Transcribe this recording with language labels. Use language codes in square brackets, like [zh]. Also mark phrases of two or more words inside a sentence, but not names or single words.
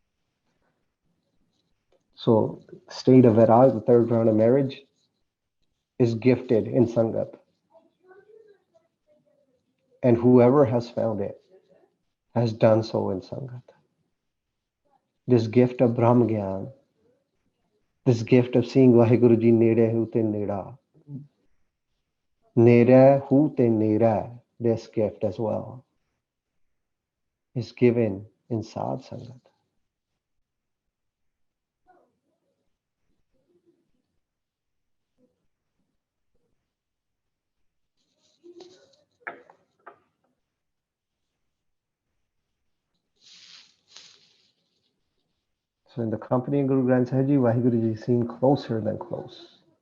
[en] So state of Vairag, the third round of marriage, is gifted in Sangat. And whoever has found it has done so in Sangat. This gift of Brahm Gyan, this gift of seeing Vaheguru Ji [pa] ਨੇੜੇ ਹੂ ਤੇ ਨੇੜਾ, ਨੇੜੇ ਹੂ ਤੇ ਨੇੜਾ, [en] this gift as well, is given in Sadh Sangat. So in the company of Guru Granth Sahib Ji, Vaheguru Ji is seen closer than close.